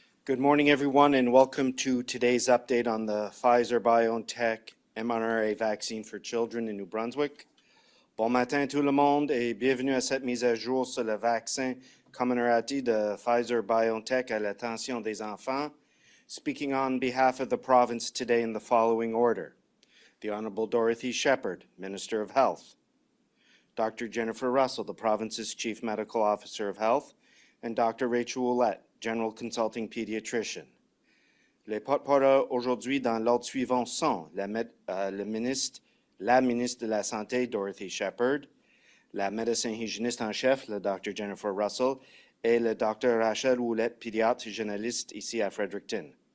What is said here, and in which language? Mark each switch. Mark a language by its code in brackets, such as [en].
[en] Good morning, everyone, and welcome to today's update on the Pfizer-BioNTech mRNA vaccine for children in New Brunswick. [fr] Bon matin tout le monde et bienvenue à cette mise à jour sur le vaccin Comirnaty de Pfizer-BioNTech à l'attention des enfants. [en] Speaking on behalf of the province today in the following order: the Honorable Dorothy Shephard, Minister of Health; Dr. Jennifer Russell, the province's Chief Medical Officer of Health; and Dr. Rachel Ouellette, General Consulting Paediatrician. [fr] Les porte-parole aujourd'hui dans l'ordre suivant sont la ministre de la Santé, Dorothy Shephard, la médecin hygiéniste en chef, le Dr. Jennifer Russell, et le Dr. Rachel Ouellette, pédiatre généraliste ici à Fredericton.